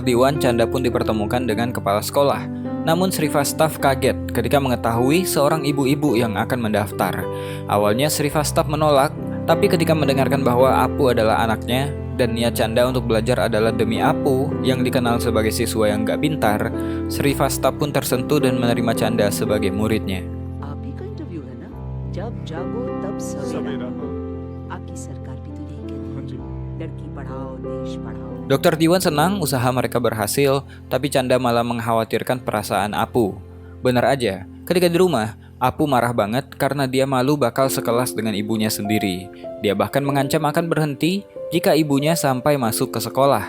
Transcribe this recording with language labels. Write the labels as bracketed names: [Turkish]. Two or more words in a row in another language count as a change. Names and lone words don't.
[Indonesian] Diwan, Chanda pun dipertemukan dengan kepala sekolah. Namun Sri Vastav kaget ketika mengetahui seorang ibu-ibu yang akan mendaftar. Awalnya Sri Vastav menolak, tapi ketika mendengarkan bahwa Apu adalah anaknya, dan niat Canda untuk belajar adalah demi Apu yang dikenal sebagai siswa yang gak pintar, Sri Fasta pun tersentuh dan menerima Canda sebagai muridnya. [Hindi] आप ही का इंटरव्यू है ना? जब जागो तब सवेरा। आपकी सरकार भी तो यही कहती है, लड़की पढ़ाओ देश पढ़ाओ। [Indonesian] Dr. Diwan senang usaha mereka berhasil, tapi Canda malah mengkhawatirkan perasaan Apu. Benar aja, ketika di rumah, Apu marah banget karena dia malu bakal sekelas dengan ibunya sendiri. Dia bahkan mengancam akan berhenti jika ibunya sampai masuk ke sekolah.